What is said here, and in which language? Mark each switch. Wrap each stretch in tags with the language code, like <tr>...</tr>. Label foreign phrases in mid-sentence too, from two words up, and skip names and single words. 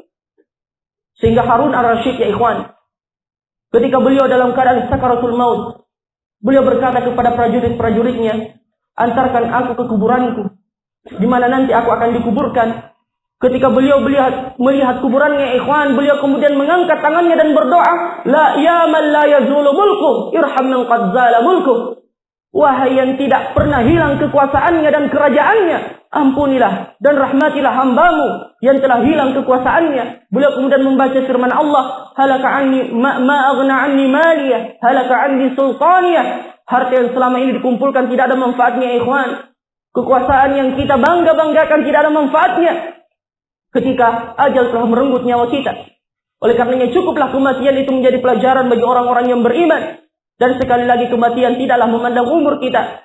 <id>Sehingga Harun ar-Rasyid</id> <ar>يا إخوان,</ar> <id>ketika beliau dalam keadaan sakaratul maut, beliau berkata kepada prajurit-prajuritnya, "Antarkan aku ke kuburanku, di mana nanti aku akan dikuburkan." Ketika beliau melihat kuburannya ikhwan, beliau kemudian mengangkat tangannya dan berdoa,</id> <ar>"يا من لا يزول ملكه ارحم من قد زال ملكه."</ar> <id>Wahai yang tidak pernah hilang kekuasaannya dan kerajaannya, ampunilah dan rahmatilah hambamu yang telah hilang kekuasaannya. Beliau kemudian membaca firman Allah,</id> <ar>"هلك عني ما أغنى عني ماليه هلك عني سلطانيه."</ar> <id>Harta yang selama ini dikumpulkan tidak ada manfaatnya ikhwan. Kekuasaan yang kita bangga-banggakan tidak ada manfaatnya ketika ajal telah merenggut nyawa kita. Oleh karenanya cukuplah kematian itu menjadi pelajaran bagi orang-orang yang beriman. Dan sekali lagi kematian tidaklah memandang umur kita.</id>